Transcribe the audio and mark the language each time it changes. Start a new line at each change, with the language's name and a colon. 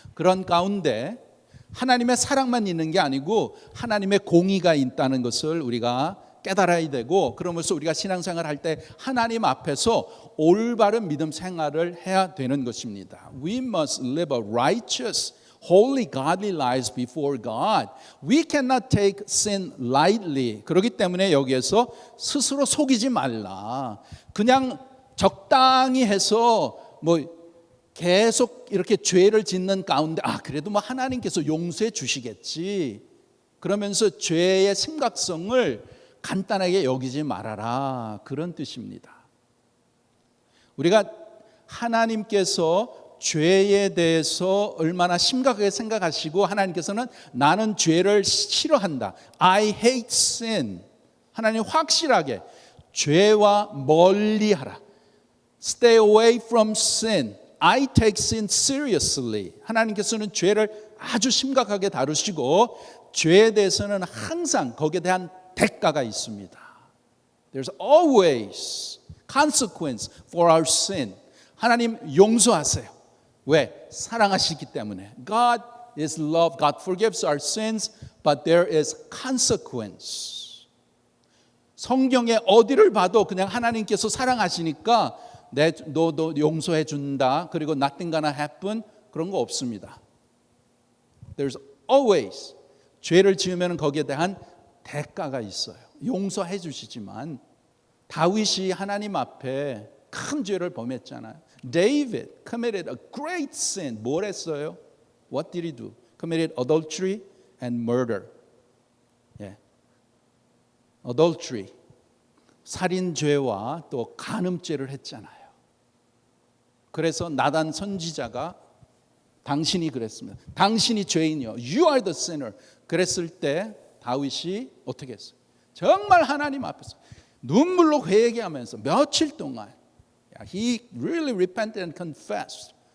Korean: 그런 가운데 하나님의 사랑만 있는 게 아니고 하나님의 공의가 있다는 것을 우리가 깨달아야 되고, 그러면서 우리가 신앙생활을 할 때 하나님 앞에서 올바른 믿음 생활을 해야 되는 것입니다.
English: We must live a righteous, holy, godly lives before God. We cannot take sin lightly.
Korean: 그렇기 때문에 여기에서 스스로 속이지 말라. 그냥 적당히 해서 뭐 계속 이렇게 죄를 짓는 가운데 그래도 뭐 하나님께서 용서해 주시겠지. 그러면서 죄의 심각성을 간단하게 여기지 말아라. 그런 뜻입니다. 우리가 하나님께서 죄에 대해서 얼마나 심각하게 생각하시고 하나님께서는 나는 죄를 싫어한다.
English: I hate sin.
Korean: 하나님 확실하게 죄와 멀리하라.
English: Stay away from sin. I take sin seriously.
Korean: 하나님께서는 죄를 아주 심각하게 다루시고 죄에 대해서는 항상 거기에 대한 대가가 있습니다.
English: There's always consequence for our sin.
Korean: 하나님 용서하세요. 왜? 사랑하시기 때문에.
English: God is love. God forgives our sins, but there is consequence.
Korean: 성경에 어디를 봐도 그냥 하나님께서 사랑하시니까 너도 용서해 준다. 그리고
English: nothing gonna happen.
Korean: 그런 거 없습니다.
English: There's always
Korean: 죄를 지으면 거기에 대한 대가가 있어요. 용서해 주시지만 다윗이 하나님 앞에 큰 죄를 범했잖아요.
English: David committed a great sin.
Korean: 뭘 했어요?
English: What did he do? Committed adultery and murder. 예. Adultery.
Korean: 살인죄와 또 간음죄를 했잖아요. 그래서 나단 선지자가 당신이 그랬습니다. 당신이 죄인이요.
English: You are the sinner.
Korean: 그랬을 때 다윗이 어떻게 했어요? 정말 하나님 앞에서 눈물로 회개하면서 며칠 동안
English: He really repented and confessed.